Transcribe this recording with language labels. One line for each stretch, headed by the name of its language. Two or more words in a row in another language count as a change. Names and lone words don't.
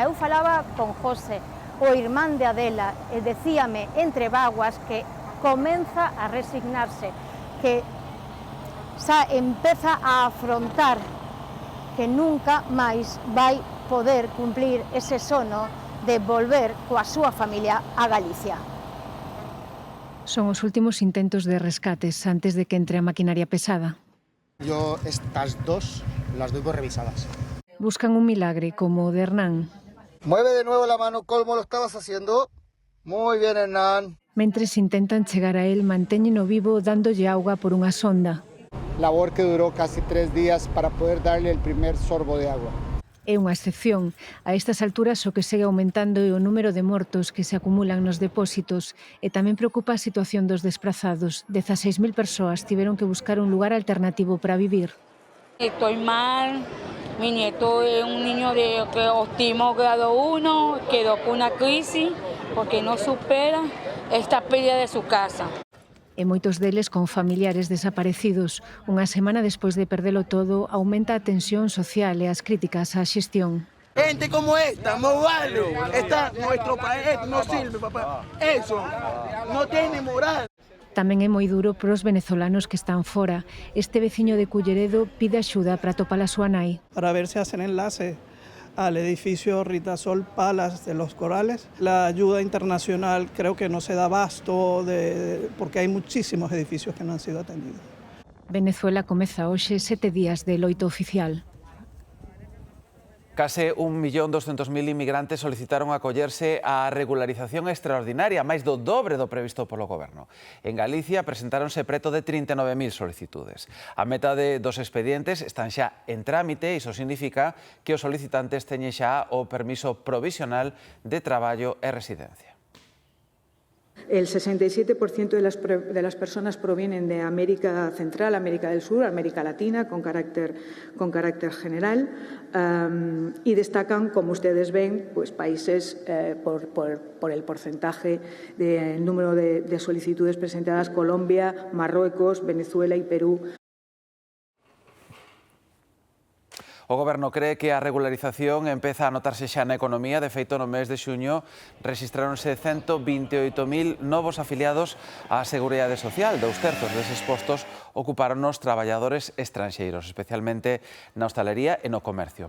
Galician: Eu falaba con José, o irmán de Adela, e decíame entre vaguas que comeza a resignarse, que xa empeza a afrontar que nunca máis vai poder cumplir ese sono de volver coa súa familia a Galicia. Son os últimos intentos de rescates antes de que entre a maquinaria pesada.
Spanish: Yo estas dos las doy por revisadas.
Galician: Buscan un milagre como o de Hernán.
Spanish: Mueve de nuevo la mano como lo estabas haciendo. Muy bien, Hernán.
Galician: Mentres intentan chegar a él, mantéñeno vivo dándolle auga por unha sonda.
Spanish: Labor que duró casi 3 días para poder darle el primer sorbo de agua.
Galician: É unha excepción. A estas alturas o que segue aumentando é o número de mortos que se acumulan nos depósitos e tamén preocupa a situación dos desprazados. 16.000 persoas tiveron que buscar un lugar alternativo para vivir.
Spanish: Estoy mal, mi nieto es un niño de autismo grado 1, quedó con una crisis porque no supera esta pérdida de su casa.
Galician: E moitos deles con familiares desaparecidos. Unha semana despois de perdelo todo, aumenta a tensión social e as críticas á xestión.
Spanish: Gente como esta, no vale. Nuestro país no sirve, papá. Eso no tiene moral.
Galician: Tamén é moi duro para os venezolanos que están fora. Este veciño de Culleredo pide axuda para topar a súa nai.
Spanish: Para ver si hacen enlace al edificio Ritasol Palace de los Corales. La ayuda internacional creo que no se da abasto porque hay muchísimos edificios que no han sido atendidos.
Galician: Venezuela comeza hoxe 7 días de loito oficial. Case 1.200.000 inmigrantes solicitaron acollerse á regularización extraordinaria, máis do dobre do previsto polo Goberno. En Galicia presentáronse preto de 39.000 solicitudes. A metade dos expedientes están xa en trámite e iso significa que os solicitantes teñen xa o permiso provisional de traballo e residencia.
Spanish: El 67% de las personas provienen de América Central, América del Sur, América Latina, con carácter general, y destacan, como ustedes ven, pues países por el porcentaje del número de solicitudes presentadas: Colombia, Marruecos, Venezuela y Perú.
Galician: O Goberno cree que a regularización empeza a notarse xa na economía. De feito, no mes de xuño rexistráronse 128.000 novos afiliados á Seguridade Social. 2/3 deses postos ocuparon os traballadores estranxeiros, especialmente na hostalería e no comercio.